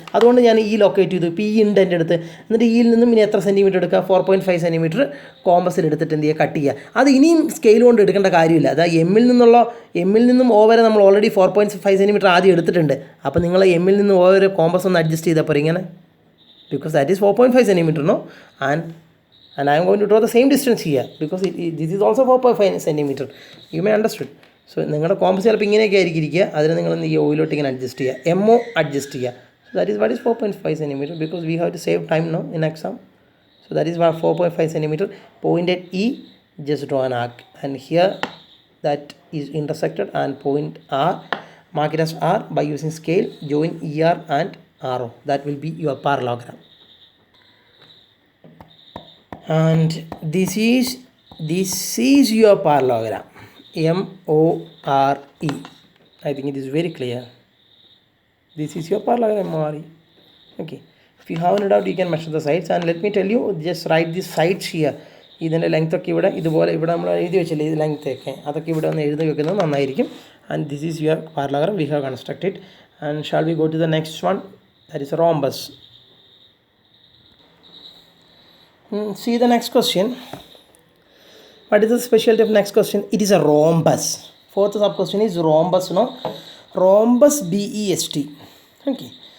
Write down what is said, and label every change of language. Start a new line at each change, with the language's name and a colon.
Malayalam: അതുകൊണ്ട് ഞാൻ ഈ ലൊക്കേറ്റ് ചെയ്തു. ഇപ്പോൾ ഈ ഉണ്ട് എൻ്റെ അടുത്ത്. എന്നിട്ട് ഇയിൽ നിന്നും ഇനി എത്ര സെൻറ്റിമീറ്റർ എടുക്കുക? 4.5 സെൻറ്റിമീറ്റർ കോമ്പസിൽ എടുത്തിട്ട് എന്ത് ചെയ്യുക? കട്ട് ചെയ്യുക. അത് ഇനിയും സ്കെയിൽ കൊണ്ട് എടുക്കേണ്ട കാര്യമില്ല. അതായത് എമ്മിൽ നിന്നും ഓ വരെ നമ്മൾ ഓൾറെഡി 4.5 സെൻറ്റിമീറ്റർ ആദ്യം എടുത്തിട്ടുണ്ട്. അപ്പോൾ നിങ്ങൾ എമ്മിൽ നിന്ന് ഓ വരെ കോമ്പസ് ഒന്ന് അഡ്ജസ്റ്റ് ചെയ്താൽ പോരെ ഇങ്ങനെ.
English: Because that is 4.5 centimeter, no? And I am going to draw the same distance here because this is also 4.5 centimeter. You may understood.
Malayalam: So നിങ്ങളുടെ കോമ്പസ് ചിലപ്പോൾ ഇങ്ങനെയൊക്കെ ആയിരിക്കും ഇരിക്കുക. അതിന് നിങ്ങൾ ഈ ഓയിലോട്ട് ഇങ്ങനെ അഡ്ജസ്റ്റ് ചെയ്യുക. എമ്മോ അഡ്ജസ്റ്റ് ചെയ്യുക.
English: So that is what is 4.5 centimeter because we have to save time now in exam. So that is what 4.5 centimeter. Point at E, just draw an arc. And here that is intersected and point R. Mark it as R by using scale. Join ER and RO. That will be your parallelogram. And this is your parallelogram. MORE. I think it is very clear. This is your parallelogram MORE. Okay. If you have any doubt, you can measure the sides. And let me tell you, just write the sides here.
Malayalam: ഇതിൻ്റെ ലെങ്ത്തൊക്കെ ഇതുപോലെ നമ്മൾ എഴുതി വെച്ചില്ലേ ഇത് ലെങ്ത്തൊക്കെ അതൊക്കെ ഇവിടെ ഒന്ന് എഴുതി വെക്കുന്നത് നന്നായിരിക്കും.
English: And this is your parallelogram we have constructed. And shall we go to the next one? That is a rhombus. See the next question. What is the specialty of next question? It is a rhombus. Fourth sub question is rhombus. No, rhombus BEST. Okay.